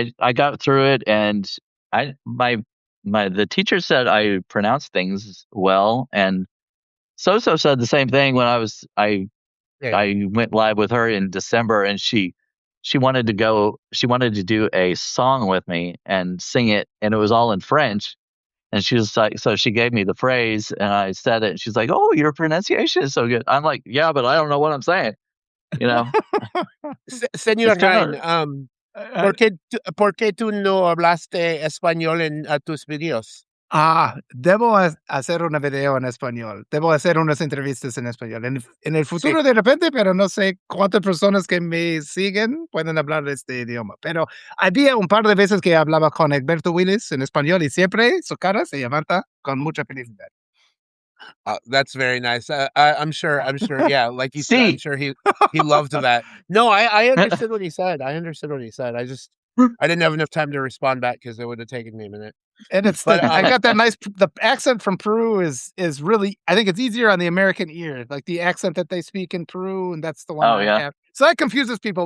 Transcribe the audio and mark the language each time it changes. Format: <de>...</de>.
<en>I got through it, and the teacher said I pronounced things well, and So said the same thing when I went live with her in December, and she wanted to do a song with me and sing it, and it was all in French. And she was like, so she gave me the phrase, and I said it, and she's like, "Oh, your pronunciation is so good." I'm like, "Yeah, but I don't know what I'm saying." You know.</en> <es>Señor Ryan, ¿por qué tú no hablaste español en tus videos? Debo hacer un video en español. Debo hacer unas entrevistas en español. En el futuro de repente, pero no sé cuántas personas que me siguen pueden hablar este idioma. Pero había un par de veces que hablaba con Egberto Willis en español y siempre su cara se levanta con mucha felicidad.</es> <en>That's very nice. I'm sure. Yeah, like you said, I'm sure he loved that. No, I understood what he said. I didn't have enough time to respond back because it would have taken me a minute. And it's I got that nice. The accent from Peru is really. I think it's easier on the American ear, like the accent that they speak in Peru, and that's the one I have. So that confuses people.</en>